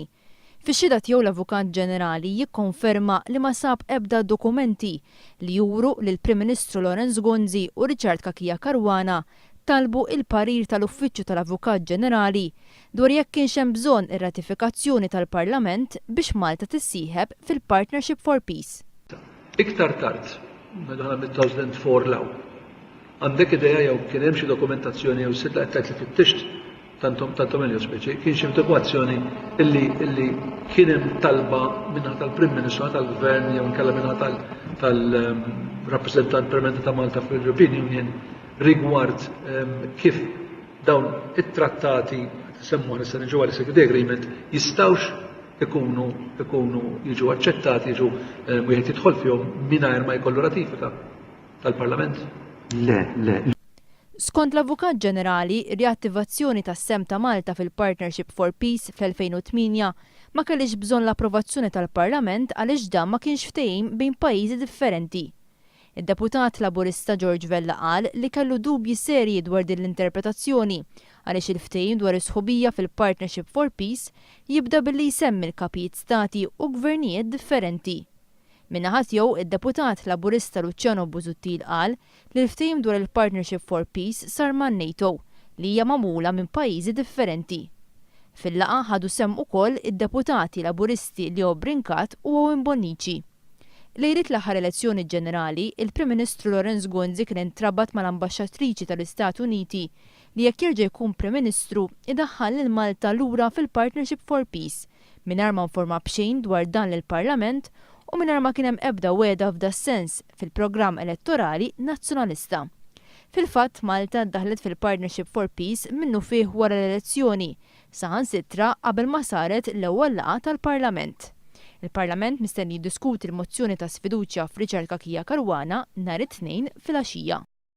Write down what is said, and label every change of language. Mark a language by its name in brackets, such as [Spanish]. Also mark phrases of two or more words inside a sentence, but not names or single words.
[Maltese] Fix-xhieda tiegħu l-Avukat Ġenerali jikkonferma li ma sab ebda dokumenti li juru li l-Prim Ministru Lorenz Gonzi u Richard Kakija Caruana talbu il-parir tal-Uffiċċju tal-Avukat Ġenerali dwar jekk kienx hemm bżonn ir-ratifikazzjoni tal-Parlament biex Malta tissieħeb fil-Partnership for Peace. Iktar tard, meta mid-2004 law, għandek idea jew kien hemm xi dokumentazzjoni jew sitt qed li fittixt tantom il speċi, kien xi dokumentazzjoni illi kien hemm talba minna tal-Prim Ministru tal-Gvern jew inkella minna tal-rappreżentant permanenti ta' Malta fil-European Union rigward kif dawn it-trattati semmu nista' niġu għal [English] Security Agreement [Maltese] jistgħux ikunu jiġu aċċettati, jiġu wieħed jidħol fihom mingħajr ma jkollu ratifika tal-Parlament. Le. Skont l-Avukat Ġenerali, riattivazzjoni tas-sem ta' Malta fil-Partnership for Peace fl-2008 ma kellix bżonn l-approvazzjoni tal-Parlament għaliex dan ma kienx ftehim bejn pajjiżi differenti. Id-deputat Laburista George Vella qal li kellu dubji serji dwar din l-interpretazzjoni għaliex il-ftehim dwar is-sħubija fil-Partnership for Peace jibda billi jsemmi l-kapijiet stati u gvernijiet differenti. Min-naħa tiegħu id-deputat Laburista Luciano Busuttil qal li l-ftehim dwar il-Partnership for Peace sar man NATO li hija magħmula minn pajjiżi differenti. Fil-laqgħa ħadu semm ukoll id-deputati Laburisti Leo Brincat u Owen Bonnici. Lejrit l-aħħar elezzjoni ġenerali, il-Prim Ministru Lorenz Gonzi kien intrabat mal-Ambaxxatriċi tal-Istati Uniti li jekk jerġa' jkun Prim Ministru idaħħal lil Malta lura fil-Partnership for Peace mingħajr ma nforma b'xejn dwar dan lill-Parlament u mingħajr ma kien hemm ebda wegħda f'da sens fil-programm elettorali nazzjonalista. Fil-fatt Malta ddaħlet fil-Partnership for Peace minnu fih wara l-elezzjoni, saħansitra qabel ma saret l-ewwel laqgħa tal-Parlament. Il-Parlament mistenni jiddiskuti l-mozzjoni ta' sfiduċja f'Richard Kakija Caruana nhar it-Tnejn filgħaxija.